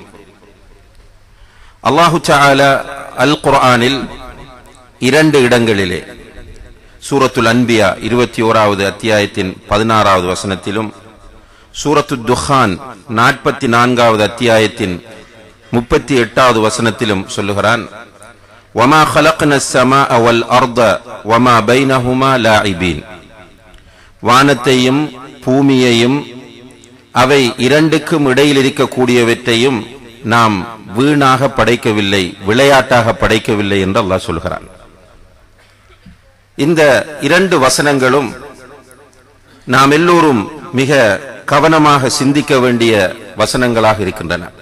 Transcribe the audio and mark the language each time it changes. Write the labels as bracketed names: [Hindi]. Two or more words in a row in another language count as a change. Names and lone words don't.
[Tamil] அல்லாஹு தஆலா அல் குர்ஆனில் 2 இடங்களிலே சூரத்துல் அன்பியா 21வது அத்தியாயத்தின் 16வது வசனத்திலும் சூரத்துத் துஹான் 44வது அத்தியாயத்தின் 38வது வசனத்திலும் சொல்லுகிறான், [Arabic] وما خلقنا السماء والأرض وما بينهما لاعبين. [Tamil] வானத்தையும் பூமியையும் அவை இரண்டுக்கும் இடையில் இருக்கக்கூடியவற்றையும் நாம் வீணாக படைக்கவில்லை, விளையாட்டாக படைக்கவில்லை என்று அல்லாஹ் சொல்கிறான். இந்த 2 வசனங்களும் நாம் எல்லோரும் மிக கவனமாக சிந்திக்க வேண்டிய வசனங்களாக இருக்கின்றன.